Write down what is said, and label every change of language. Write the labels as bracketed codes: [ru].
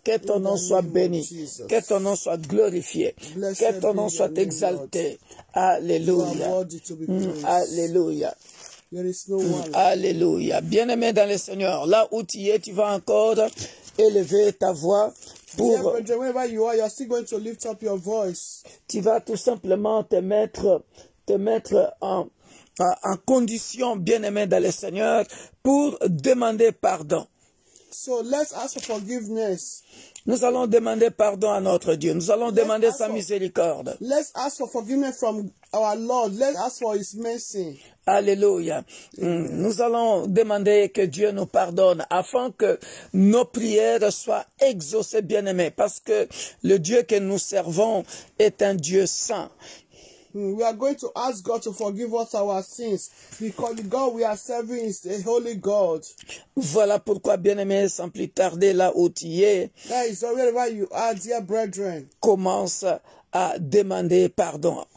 [fr] Que ton nom soit béni. Que ton nom soit glorifié. Que ton nom soit exalté. Alléluia. Alléluia. Alléluia. Bien-aimé dans le Seigneur, là où tu es, tu vas encore élever ta voix pour... [en] Wherever you are, you're still going to lift up your voice. [fr] Tu vas tout simplement te mettre en condition, bien-aimé dans le Seigneur, pour demander pardon. [en] So let's ask for forgiveness. [fr] Nous allons demander pardon à notre Dieu. Nous allons demander sa miséricorde. [en] Let's ask for forgiveness from our Lord. Let's ask for His mercy. Alléluia. [fr] Nous allons demander que Dieu nous pardonne afin que nos prières soient exaucées, bien-aimés, parce que le Dieu que nous servons est un Dieu saint. [en] We are going to ask God to forgive us our sins because the God we are serving is a holy God. [fr] Voilà pourquoi, bien-aimé, sans plus tarder, là où tu es, [en] Guys, wherever you are, dear brethren, [fr] commence à demander pardon.